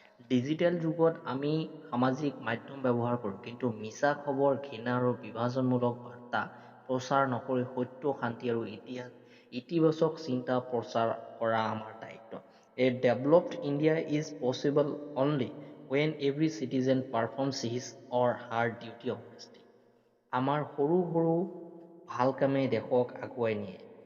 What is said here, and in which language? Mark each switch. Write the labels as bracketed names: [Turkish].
[Assamese] Digital যুগত আমি সামাজিক মাধ্যম ব্যৱহাৰ কৰোঁ, কিন্তু মিছা খবৰ, ঘৃণা আৰু বিভাজনমূলক বাৰ্তা প্ৰচাৰ নকৰি সত্য, শান্তি আৰু ইতিবাচক চিন্তা প্ৰচাৰ কৰা আমাৰ দায়িত্ব। [English] A developed India is possible only when every citizen performs his or her duty honestly. [Assamese] আমাৰ সৰু সৰু ভাল কামে দেশক আগুৱাই নিয়ে।